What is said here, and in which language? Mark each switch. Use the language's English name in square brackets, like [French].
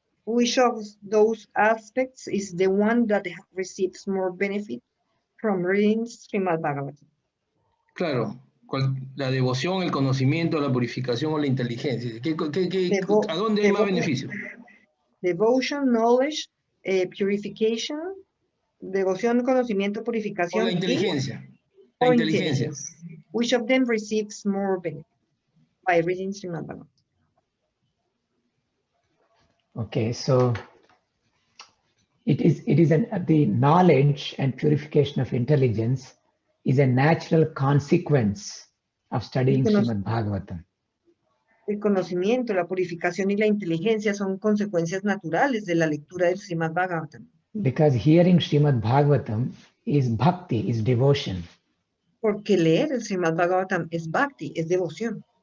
[English] Which of those aspects is the one that receives more benefit from reading Srimad Bhagavatam? [Spanish] Claro, la devoción, el conocimiento, la purificación o la inteligencia. ¿A dónde hay más beneficio? [English] Devotion, knowledge, purification, [Spanish] devoción, conocimiento, purificación. O la inteligencia. La inteligencia. [English] Which of them receives more benefit by reading Srimad Bhagavatam? Okay, so the knowledge and purification of intelligence is a natural consequence of studying Srimad Bhagavatam. [Spanish] El conocimiento, la purificación y la inteligencia son consecuencias naturales de la lectura del Srimad Bhagavatam. [English] Because hearing Srimad Bhagavatam is bhakti, is devotion. [Spanish] Porque leer el Srimad Bhagavatam es bhakti, es devoción.